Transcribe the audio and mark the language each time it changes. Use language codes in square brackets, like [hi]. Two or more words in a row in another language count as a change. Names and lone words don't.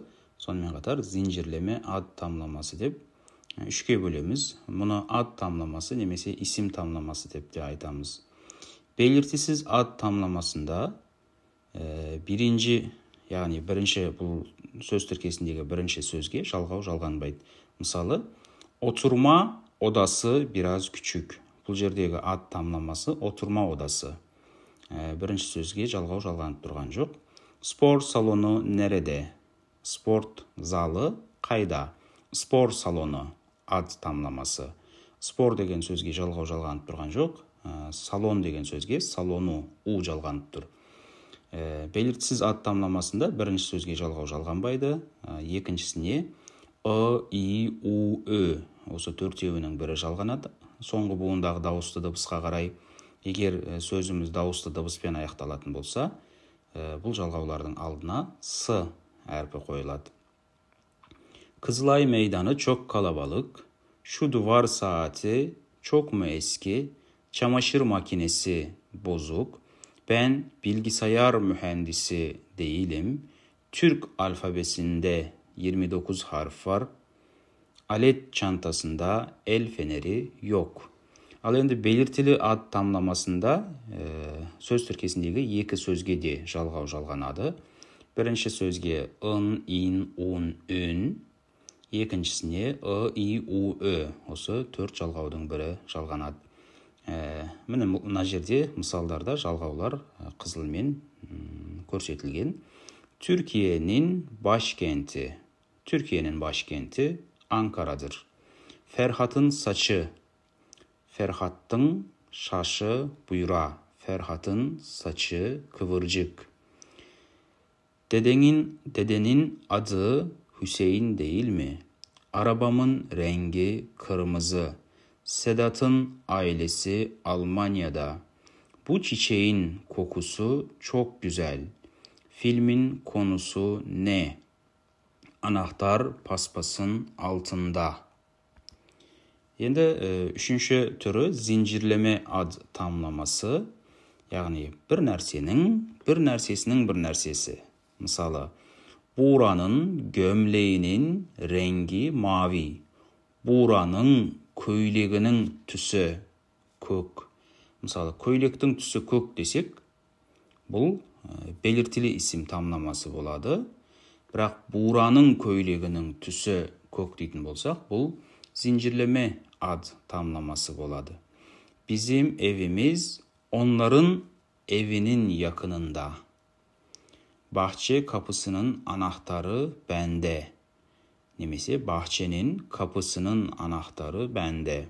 [kk] Сонымен қатар [tr] zincirleme ad tamlaması [kk] деп үшке бөлеміз. Мұны [tr] ad tamlaması [kk] немесе [tr] isim tamlaması [kk] деп те айтамыз. Белгісіз [tr] ad tamlamasında [kk] яғни бірінші бұл сөз тіркесіндегі бірінші сөзге жалғау жалғанбайды. Мысалы, [tr] oturma odası biraz küçük. [kk] Бұл жердегі [tr] ad tamlaması oturma odası. [kk] Бірінші сөзге жалғау жалғанып тұрған жоқ. [tr] Spor salonu nerede? [kk] Спорт залы қайда? [tr] Spor salonu ad tamlaması. [kk] Спор деген сөзге жалғау жалғанып тұрған жоқ. Салон деген сөзге салону у жалғанып тұр. Белгісіз [tr] ad tamlamasında [kk] бірінші сөзге жалғау жалғанбайды. Екіншісіне и, у, ö осы төртеуінің бірі жалғанады. Соңғы буындағы дауысты дыбысқа қарай, егер сөзіміз дауысты дыбыспен аяқталатын болса, бұл жалғаулардың алдына с әрпі қойылады. [tr] Kızılay meydanı çok kalabalık. Şu duvar saati çok mu eski? Çamaşır makinesi bozuk. Ben bilgisayar mühendisi değilim. Türk alfabesinde 29 harf var. Alet çantasında el feneri yok. [kk] Al енді [tr] belirtili ad tamlamasında [kk] söz tіркесіндегі екі сөзге де жалғау жалғанады. Бірінші сөзге ын, ин, ун, үн. Екіншісіне и, у, ö. Осы төрт жалғаудың бірі жалғанады. Міне мына жерде мысалдарда жалғаулар қызылмен көрсетілген. [tr] Türkiye'nin başkenti. Türkiye'nin başkenti Ankara'dır. Ferhat'ın saçı. Ferhat'ın şaşı buyra. Ferhat'ın saçı kıvırcık. Dedenin adı Hüseyin değil mi? Arabamın rengi kırmızı. Sedat'ın ailesi Almanya'da. Bu çiçeğin kokusu çok güzel. Filmin konusu ne? Anahtar paspasın altında. [kk] Енді үшінші түрі [tr] zincirleme ad tamlaması, [kk] яғни бір нәрсесінің бір нәрсесі. Мысалы, [tr] Buğra'nın gömleğinin rengi mavi. [kk] Buğra'nın көйлегінің түсі көк. Мысалы, көйлектің түсі көк десек, бұл [tr] belirtili isim tamlaması [kk] болады. Бірақ Buğra'nın көйлегінің түсі көк дейтін болсақ, бұл [tr] zincirleme ad tamlaması [kk] болады. [tr] Bizim evimiz onların evinin yakınında. Bahçe kapısının anahtarı bende. Nemесе bahçenin kapısının anahtarı bende.